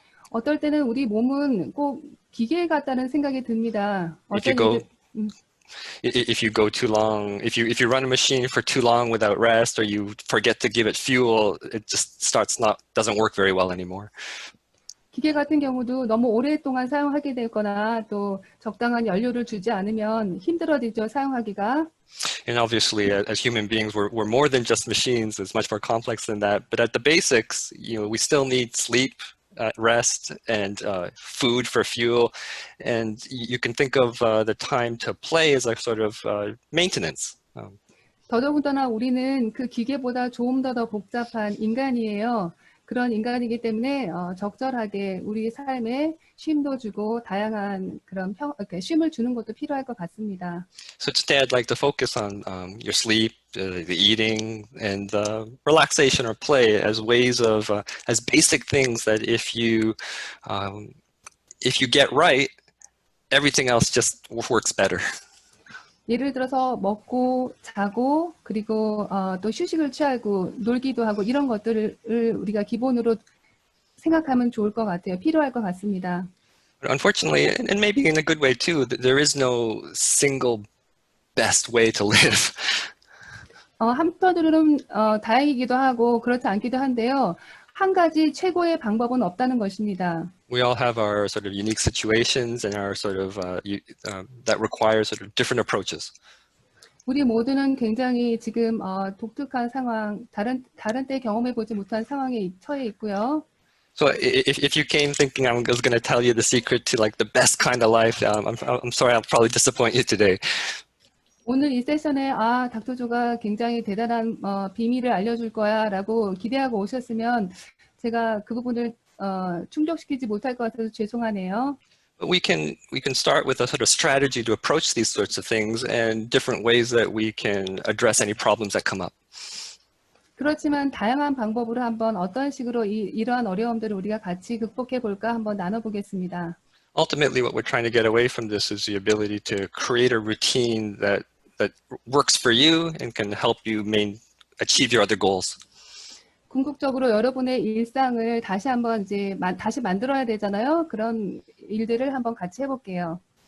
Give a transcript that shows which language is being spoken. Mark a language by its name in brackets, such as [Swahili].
[Korean] 어떨 때는 우리 몸은 꼭 기계 같다는 생각이 듭니다. [English] If you go too long, if you run a machine for too long without rest, or you forget to give it fuel, it just doesn't work very well anymore. [Korean] 기계 같은 경우도 너무 오랫동안 사용하게 되거나 또 적당한 연료를 주지 않으면 힘들어지죠, 사용하기가. [English] And obviously, as human beings, we're more than just machines. It's much more complex than that. But at the basics, we still need sleep, rest, and food for fuel. And you can think of the time to play as a sort of maintenance. [Korean] 더더군다나 우리는 그 기계보다 조금 더 복잡한 인간이에요. 그런 인간이기 때문에 적절하게 우리 삶에 쉼도 주고 다양한 그런 쉼을 주는 것도 필요할 것 같습니다. [English] So today I'd like to focus on your sleep, the eating, and relaxation or play as ways of as basic things that if you get right, everything else just works better. [Korean] 예를 들어서 먹고 자고 그리고 또 휴식을 취하고 놀기도 하고 이런 것들을 우리가 기본으로 생각하면 좋을 것 같아요. 필요할 것 같습니다. [English] But unfortunately, and maybe in a good way too, there is no single best way to live. [Korean] 한편으로는 다행이기도 하고 그렇지 않기도 한데요. 한 가지 최고의 방법은 없다는 것입니다. [English] We all have our sort of unique situations and our sort of that require sort of different approaches. [Korean] 우리 모두는 굉장히 지금 독특한 상황, 다른 때 경험해 보지 못한 상황에 처해 있고요. [English] So if you came thinking I was going to tell you the secret to like the best kind of life, I'm sorry, I'll probably disappoint you today. [Korean] 오늘 이 세션에 닥터조가 굉장히 대단한 비밀을 알려줄 거야라고 기대하고 오셨으면 제가 그 부분을 충족시키지 못할 것 같아서 죄송하네요. [English] But we can start with a sort of strategy to approach these sorts of things and different ways that we can address any problems that come up. [Korean] 그렇지만 다양한 방법으로 한번 어떤 식으로 이러한 어려움들을 우리가 같이 극복해 볼까 한번 나눠보겠습니다. [English] Ultimately, what we're trying to get away from this is the ability to create a routine that works for you and can help you achieve your other goals. [Korean] 궁극적으로 여러분의 일상을 다시 한번 다시 만들어야 되잖아요. 그런 일들을 한번 같이 해볼게요.